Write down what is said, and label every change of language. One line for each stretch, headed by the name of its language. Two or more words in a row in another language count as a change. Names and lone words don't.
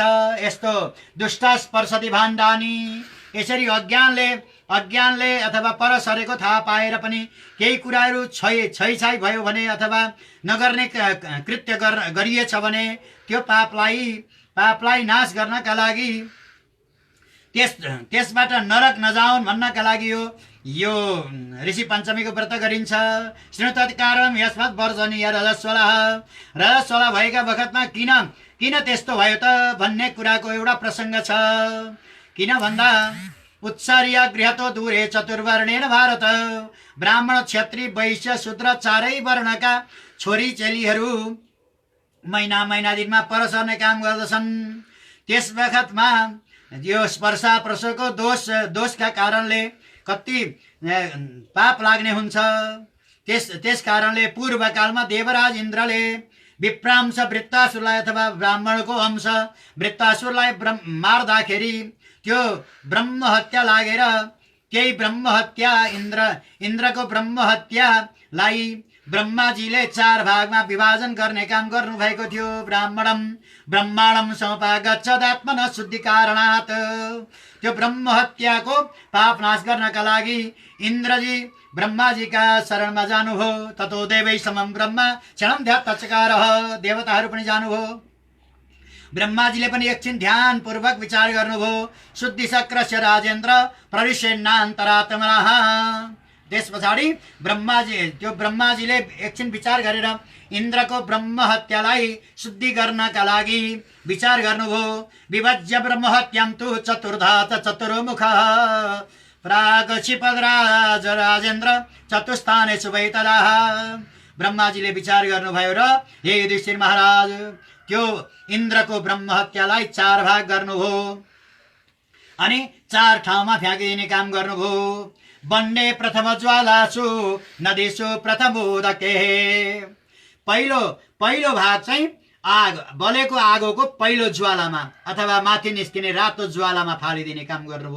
Nepali: यस्तो
Sanskrit: दुष्ट स्पर्शति भाण्डानी,
Nepali: यसरी अज्ञानले अथवा पर सरेको थाहा पाएर पनि केही कुराहरू छैछाइ भयो भने अथवा नगर्ने कृत्य गरिएछ भने त्यो पापलाई नाश गर्नका लागि, त्यसबाट नरक नजाउन् भन्नका लागि यो ऋषि पञ्चमीको व्रत गरिन्छ।
Sanskrit: श्रुतत्कारम यस्मत् वर्जनीय
Nepali: रजस्वला भएका बखतमा किन त्यस्तो भयो त भन्ने कुराको एउटा प्रसङ्ग छ। किन भन्दा
Sanskrit: उत्सर्य गृहतो दूरे चतुर्वर्णेन भारत,
Nepali: ब्राह्मण क्षत्रिय वैश्य शूद्र चारै वर्णका छोरी चेलीहरू महिना दिनमा पर सर्ने काम गर्दछन्। त्यस बखतमा यो स्पर्शा प्रसको दोषका कारणले कति पाप लाग्ने हुन्छ। त्यस कारणले पूर्वकालमा देवराज इन्द्रले विप्रांश वृत्तासुरलाई अथवा ब्राह्मणको अंश वृत्तासुरलाई मार्दाखेरि त्यो ब्रह्म हत्या लागेर त्यही ब्रह्म हत्या इन्द्रको ब्रह्म हत्यालाई ब्रह्माजीले 4 भागमा विभाजन गर्ने काम गर्नुभएको थियो।
Sanskrit: ब्रह्माणम समपागच्छदात्मन शुद्धि कारणात्,
Nepali: त्यो ब्रह्म हत्याको पाप नाश गर्नका लागि इन्द्रजी ब्रह्माजीका शरणमा जानुभयो।
Sanskrit: ततो देवै समम ब्रह्म क्षणम ध्यात्तचकारः,
Nepali: देवताहरू पनि जानुभयो। ब्रह्माजीले पनि एकछिन ध्यान पूर्वक विचार गर्नुभयो।
Sanskrit: शुद्धि शक्रस्य राजेन्द्र प्रविशेन्नान्तरात्मनः,
Nepali: त्यस पछाडि ब्रह्माजीले एकछिन विचार गरेर इन्द्रको ब्रह्म हत्यालाई शुद्धि गर्नका लागि विचार गर्नुभयो।
Sanskrit: विभज्य ब्रह्म हत्यां तु चतुर्धा चतुर्मुखः प्राग क्षिपद्राज राजेन्द्र चतुस्थानेषु वै तदा,
Nepali: ब्रह्माजीले विचार गर्नुभयो र हे युधिष्ठिर महाराज त्यो इन्द्रको ब्रह्म हत्यालाई 4 भाग गर्नुभयो अनि 4 ठाउँमा फ्याँकिदिने काम गर्नुभयो।
Sanskrit: बन्ने प्रथम ज्वालासु नदीसु प्रथमोदके,
Nepali: पहिलो भाग चाहिँ बलेको आगोको पहिलो ज्वालामा अथवा माथि निस्किने रातो ज्वालामा फालिदिने काम गर्नुभयो।